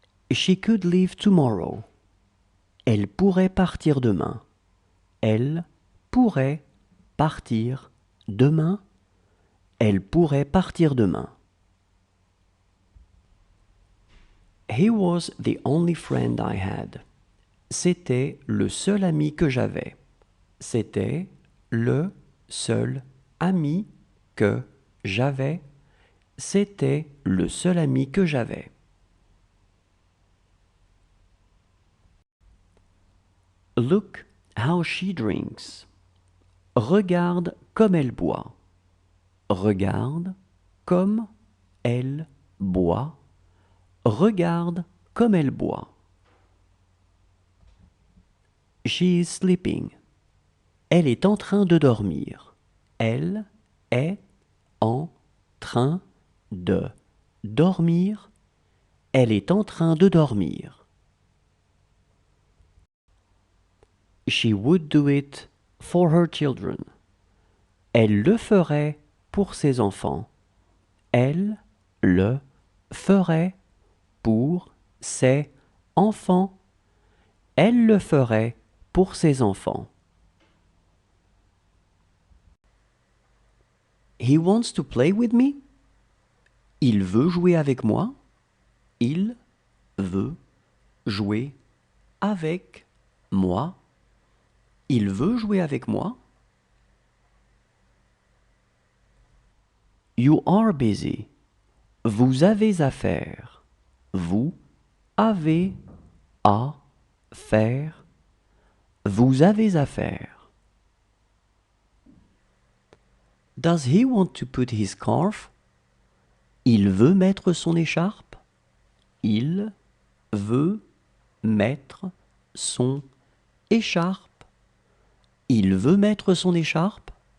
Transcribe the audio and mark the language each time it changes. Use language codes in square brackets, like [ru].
[en] She could leave tomorrow. [fr] Elle pourrait partir demain. Elle pourrait partir demain. Elle pourrait partir demain. [en] He was the only friend I had. [fr] C'était le seul ami que j'avais. C'était le seul ami que j'avais. C'était le seul ami que j'avais. [en] Look how she drinks. [fr] Regarde comme elle boit. Regarde comme elle boit. Regarde comme elle boit. [en] She is sleeping. [fr] Elle est en train de dormir. Elle est en train de dormir. Elle est en train de dormir. [en] She would do it for her children. [fr] Elle le ferait pour ses enfants. Elle le ferait pour ses enfants. Elle le ferait pour ses enfants. [en] He wants to play with me. [fr] Il veut jouer avec moi. Il veut jouer avec moi. Il veut jouer avec moi. [en] You are busy. [fr] Vous avez à faire. Vous avez à faire. Vous avez à faire. [en] Does he want to put his scarf? [fr] Il veut mettre son écharpe. Il veut mettre son écharpe. Il veut mettre son écharpe.